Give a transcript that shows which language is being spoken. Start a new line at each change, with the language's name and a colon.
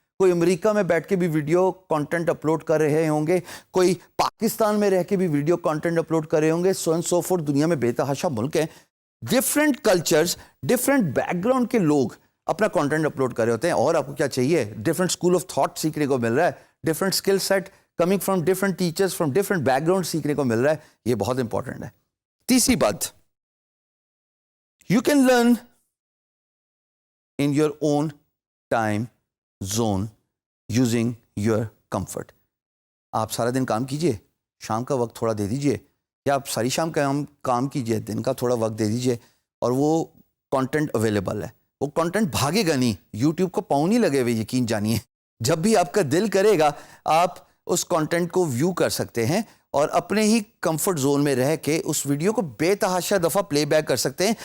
Urdu: کوئی امریکہ میں بیٹھ کے بھی ویڈیو کانٹینٹ اپلوڈ کر رہے ہوں گے, کوئی پاکستان میں رہ کے بھی ویڈیو کانٹینٹ اپلوڈ کر رہے ہوں گے, سو اینڈ سو فورتھ. دنیا میں بے تحاشا ملک ہیں, different cultures, different back ground کے لوگ اپنا کانٹینٹ اپلوڈ کر رہے ہوتے ہیں. اور آپ کو کیا چاہیے, ڈفرینٹ اسکول آف تھاٹ سیکھنے کو مل رہا ہے, different skill set coming from different teachers from different back ground سیکھنے کو مل رہا ہے. یہ بہت امپورٹنٹ ہے. تیسری بات,
English: you can learn in your own time zone using your comfort.
Urdu: آپ سارا دن کام کیجئے, شام کا وقت تھوڑا دے دیجئے, یا آپ ساری شام کا کام کیجئے, دن کا تھوڑا وقت دے دیجئے, اور وہ کنٹینٹ اویلیبل ہے. وہ کنٹینٹ بھاگے گا نہیں, یوٹیوب کو پاؤں نہیں لگے ہوئے, یقین جانیے. جب بھی آپ کا دل کرے گا آپ اس کنٹینٹ کو ویو کر سکتے ہیں, اور اپنے ہی کمفرٹ زون میں رہ کے اس ویڈیو کو بے تحاشا دفعہ پلے بیک کر سکتے ہیں.